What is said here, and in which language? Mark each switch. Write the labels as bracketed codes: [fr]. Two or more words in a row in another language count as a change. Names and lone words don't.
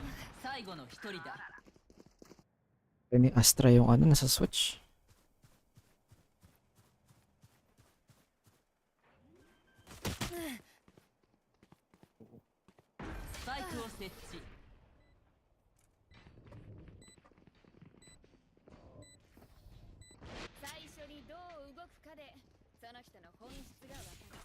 [ja] 最後の一人だ。 [tl] Ni Astra yung ano, nasa Switch. [ja] スパイクを設置。最初にどう動くかでその人の本質がわかる。